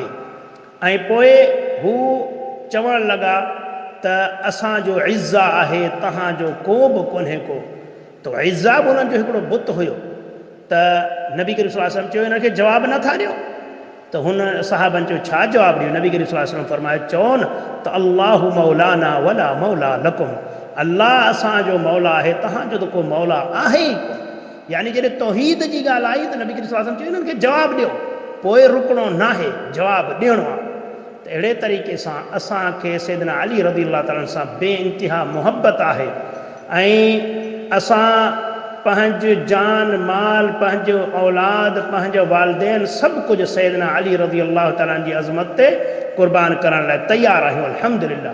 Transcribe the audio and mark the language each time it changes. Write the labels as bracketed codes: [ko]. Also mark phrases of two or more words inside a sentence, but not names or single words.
[sd] ऐं पोइ हू चवणु लॻा त असांजो इज़्ज़ा आहे, तव्हांजो को बि कोन्हे को। त इज़्ज़ा बि उन्हनि जो हिकिड़ो बुत हुयो। त नबी करीम [ar] صلى الله عليه وسلم [sd] चयो हिनखे जवाबु नथा ॾियो? त हुन साहबनि चयो छा जवाबु ॾियूं? नबी करीम [ar] صلى الله عليه وسلم [sd] फरमायो चवनि त [ar] الله مولانا ولا مولى لكم, [sd] अल्लाह असांजो मौला आहे, तव्हांजो त को मौला आहे ई कोन। यानी जॾहिं तौहीद जी ॻाल्हि आई त नबी करीम [ar] صلى الله عليه وسلم [sd] चयो हिननि खे जवाबु ॾियो, पोइ रुकणो न आहे, जवाबु ॾियणो आहे। त अहिड़े तरीक़े सां असांखे सैयदना अली [ar] رضي الله تعالى [sd] सां बेइंतिहा मुहबत आहे ऐं असां पंहिंजो जान माल, पंहिंजो औलाद, पंहिंजो वालदेन सभु कुझु सैयदना अली [ar] رضي الله تعالى [sd] जी अज़मत ते क़ुर्बान करण लाइ तयारु आहियूं अल्हम्दुलिल्लाह।